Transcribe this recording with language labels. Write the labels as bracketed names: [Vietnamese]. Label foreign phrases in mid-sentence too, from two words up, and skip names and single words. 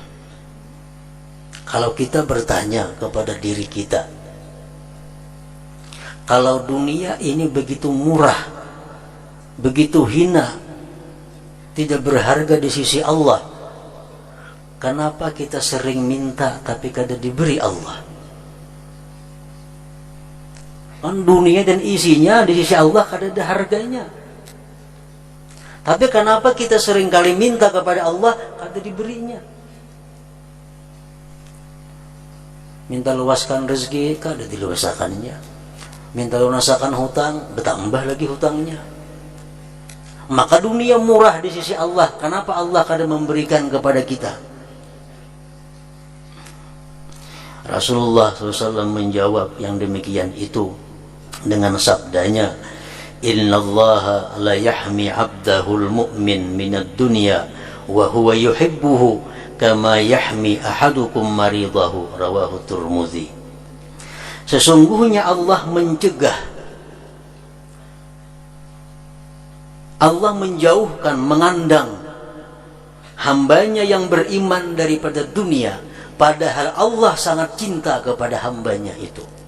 [Indonesian] Kalau kita bertanya kepada diri kita, kalau dunia ini begitu murah, begitu hina, tidak berharga di sisi Allah, kenapa kita sering minta tapi kada diberi Allah? Kan dunia dan isinya di sisi Allah kada ada harganya. Tapi kenapa kita sering kali minta kepada Allah kada diberinya? Minta luaskan rezeki, kada diluasakannya. Minta lunasakan hutang, bertambah lagi hutangnya. Maka dunia murah di sisi Allah. Kenapa Allah kada memberikan kepada kita? Rasulullah SAW menjawab yang demikian itu dengan sabdanya, [Arabic] إن الله ليحمي عبده المؤمن من الدنيا وهو يحبه كما يحمي أحدكم مريضه، رواه الترمذي. [Indonesian] Sesungguhnya Allah mencegah, Allah menjauhkan, mengandang hambanya yang beriman daripada dunia, padahal Allah sangat cinta kepada hambanya itu.